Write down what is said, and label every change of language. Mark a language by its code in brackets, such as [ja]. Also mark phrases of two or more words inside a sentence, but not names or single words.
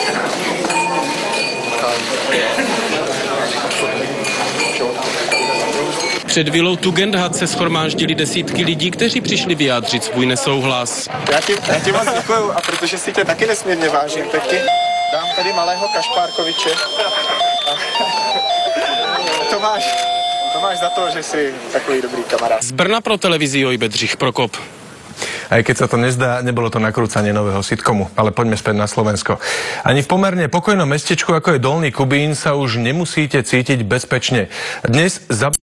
[cs] Před vilou Tugendhat se shromáždili desítky lidí, kteří přišli vyjádřit svůj nesouhlas. Já ti moc děkuju a protože si tě taky nesmírně vážím, tak ti dám tady malého Kašpárkoviče. To máš za to, že jsi takový dobrý kamarád. Z Brna pro televizi Joj Bedřich Prokop. [sk] Aj keď sa to nezdá, nebolo to nakrúcanie nového sitcomu, ale poďme späť na Slovensko. Ani v pomerne pokojnom mestečku, ako je Dolný Kubín, sa už nemusíte cítiť bezpečne. Dnes